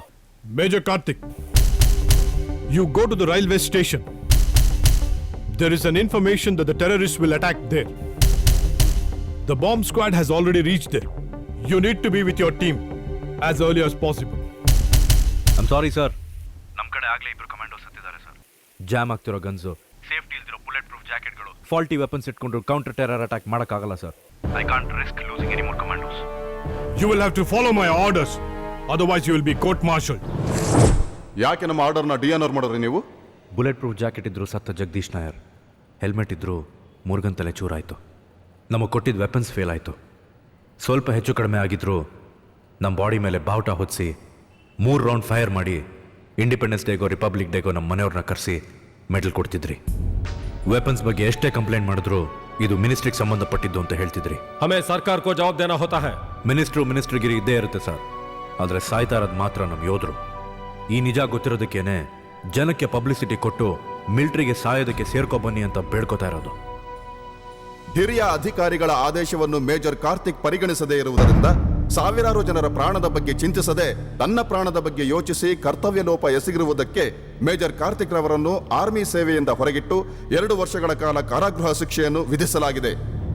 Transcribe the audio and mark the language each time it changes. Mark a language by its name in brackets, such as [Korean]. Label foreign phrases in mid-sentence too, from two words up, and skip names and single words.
[English] Major Karthik, you go to the railway station. There is an information that the terrorists will attack there. The bomb squad has already reached there. You need to be with your team as early as possible. I'm sorry, sir. [Kannada] ನಮ್ಮ ಕಡೆ ಆಗ್ಲೇ ಇಬ್ರು ಕಮಾಂಡೋಸ್ ಹತ್ತಿದ್ದಾರೆ ಸರ್. ಜಾಮ್ ಆಗ್ತಿರೋ ಗನ್ಸು, ಸೇಫ್ಟಿ ಇಲ್ದಿರೋ [English] bullet proof jackets, faulty weapons [Kannada] ಇಟ್ಕೊಂಡು [English] counter terror attack [Kannada] ಮಾಡಕ್ಕಾಗಲ್ಲ ಸರ್. [English] I can't risk losing any more commandos. You will have to follow my orders. Otherwise you will be court-martialed. [Kannada] ಯಾಕೆ ನಮ್ಮ [English] order dishonour [Kannada] ಮಾಡಿದ್ರಿ ನೀವು? [English] bullet proof jacket [Kannada] ಇದ್ರು ಸತ್ತ ಜಗದೀಶ್ ನಾಯರ್, ಹೆಲ್ಮೆಟ್ ಇದ್ರು ಮುರುಗನ್ ತಲೆ ಚೂರಾಯಿತು. ನಮಗೆ ಕೊಟ್ಟಿದ್ದ [English] weapons fail [Kannada] ಆಯಿತು. ಸ್ವಲ್ಪ ಹೆಚ್ಚು ಕಡಿಮೆ ಆಗಿದ್ರು ನಮ್ಮ ಬಾಡಿ ಮೇಲೆ ಬಾವುಟ ಹೊದಿಸಿ 3 [English] round fire [Kannada] ಮಾಡಿ [English] Independence Day Republic Day [Kannada] ನಮ್ಮ ಮನೆಯವ್ರನ್ನ ಕರೆಸಿ ಮೆಡಲ್ ಕೊಡ್ತಿದ್ರಿ. ವೆಪನ್ಸ್ ಬಗ್ಗೆ ಎಷ್ಟೇ ಕಂಪ್ಲೇಂಟ್ ಮಾಡಿದ್ರು ಇದು ಮಿನಿಸ್ಟ್ರಿಗೆ ಸಂಬಂಧಪಟ್ಟಿದ್ದು ಅಂತ ಹೇಳ್ತಿದ್ರಿ. [Hindi] हमें सरकार को जवाब देना होता है. [Kannada] ಮಿನಿಸ್ಟ್ರಿಗಿರಿ ಇದ್ದೇ ಇರುತ್ತೆ ಸರ್, ಆದರೆ ಸಾಯ್ತಾ ಇರೋದು ಮಾತ್ರ ನಮ್ಮ ಯೋಧರು. ಈ ನಿಜ ಗೊತ್ತಿರೋದಕ್ಕೇನೆ ಜನಕ್ಕೆ ಪಬ್ಲಿಸಿಟಿ ಕೊಟ್ಟು ಮಿಲಿಟರಿಗೆ ಸಾಯೋದಕ್ಕೆ ಸೇರ್ಕೊಬನ್ನಿ ಅಂತ ಬೇಡ್ಕೋತಾ ಇರೋದು. ಹಿರಿಯ ಅಧಿಕಾರಿಗಳ ಆದೇಶವನ್ನು ಮೇಜರ್ ಕಾರ್ತಿಕ್ ಪರಿಗಣಿಸದೇ ಇರುವುದರಿಂದ ಸಾವಿರಾರು ಜನರ ಪ್ರಾಣದ ಬಗ್ಗೆ ಚಿಂತಿಸದೆ ತನ್ನ ಪ್ರಾಣದ ಬಗ್ಗೆ ಯೋಚಿಸಿ ಕರ್ತವ್ಯ ಲೋಪ ಎಸಗಿರುವುದಕ್ಕೆ ಮೇಜರ್ ಕಾರ್ತಿಕ್ ರವರನ್ನು ಆರ್ಮಿ ಸೇವೆಯಿಂದ ಹೊರಗಿಟ್ಟು 2 ವರ್ಷಗಳ ಕಾಲ ಕಾರಾಗೃಹ ಶಿಕ್ಷೆಯನ್ನು ವಿಧಿಸಲಾಗಿದೆ.